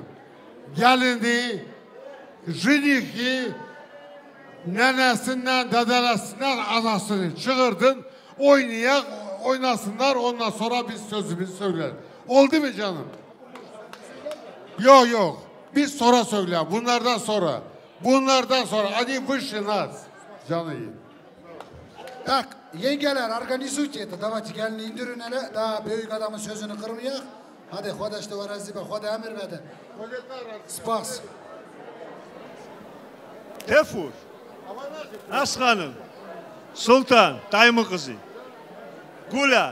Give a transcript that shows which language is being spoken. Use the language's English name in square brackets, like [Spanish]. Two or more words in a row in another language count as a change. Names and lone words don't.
[Turkish] Gelin diye, jinihi, nenesinden, dedelesinden anasını çığırdın, oynasınlar, ondan sonra biz sözümüzü söyleyelim. Oldu mu canım? Yok. Biz sonra söyleyelim. Bunlardan sonra. Hadi vışınaz. Canı iyi. [Russian] Tak, yengeler organizuйте это. [Turkish] Давайте gelin indirin hele. Daha büyük adamın sözünü kırmayak. Hadi Khodaş da var azibe. Khoda emir verdi. Spas. Tefur. Aslanım. Sultan. Dayımın kızı. Gula.